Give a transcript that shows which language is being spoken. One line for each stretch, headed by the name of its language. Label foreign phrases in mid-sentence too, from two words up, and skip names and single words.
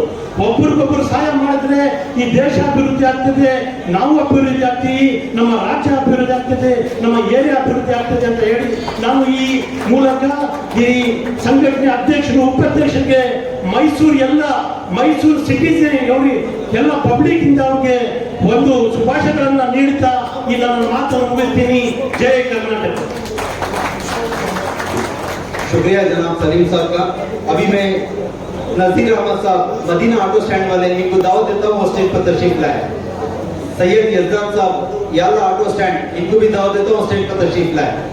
Kannada: ಒಬ್ಬರಿಗೊಬ್ಬರು ಸಹಾಯ ಮಾಡಿದ್ರೆ ಈ ದೇಶ ಅಭಿವೃದ್ಧಿ ಆಗ್ತದೆ, ನಾವು ಅಭಿವೃದ್ಧಿ ಆಗ್ತೀವಿ, ನಮ್ಮ ರಾಜ್ಯ ಅಭಿವೃದ್ಧಿ ಆಗ್ತದೆ, ನಮ್ಮ ಏರಿಯಾ ಅಭಿವೃದ್ಧಿ ಆಗ್ತದೆ ಅಂತ ಹೇಳಿ ನಾನು ಈ ಮೂಲಕ ಈ ಸಂಘಟನೆ ಅಧ್ಯಕ್ಷರು ಉಪಾಧ್ಯಕ್ಷರಿಗೆ ಮೈಸೂರು ಸಿಟಿಸನ್ ಎಲ್ಲ ಪಬ್ಲಿಕ್ ಇಂದ ಅವ್ರಿಗೆ ಒಂದು ಶುಭಾಶಯಗಳನ್ನ ನೀಡುತ್ತಾ ಈ ನನ್ನ ಮಾತನ್ನು ಮುಗಿಸ್ತೀನಿ. ಜೈ कर्नाटक।
Hindi: शुक्रिया जनाब सलीम साहब का। अभी मैं नजीर अहमद साहब मदीना
English: auto stand
Hindi: वाले इनको दावत देता हूँ, स्टेज पर तशरीफ लाए। सैयद यजदान साहब याला
English: auto stand,
Hindi: इनको भी दावत देता हूँ, स्टेज पर तशरीफ लाए।